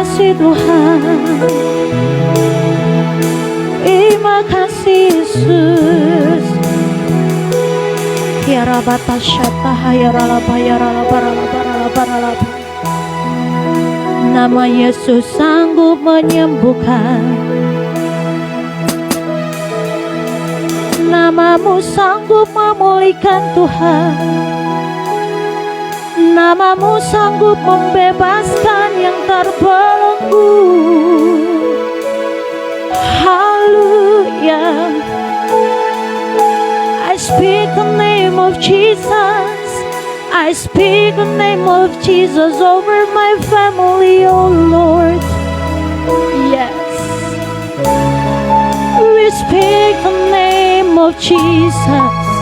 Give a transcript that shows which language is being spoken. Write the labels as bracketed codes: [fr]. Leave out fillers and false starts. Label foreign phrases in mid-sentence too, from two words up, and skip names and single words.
[id] kasih Tuhan. Terima kasih Yesus. Yarabata syata hayaralapa yaralapa ralapa. Nama Yesus sanggup menyembuhkan. Namamu sanggup memulihkan Tuhan. Namamu sanggup membebaskan yang terbelenggu. Haleluya. [en] I speak the name of Jesus. I speak the name of Jesus over my family, oh Lord. Yes. We speak the name of Jesus.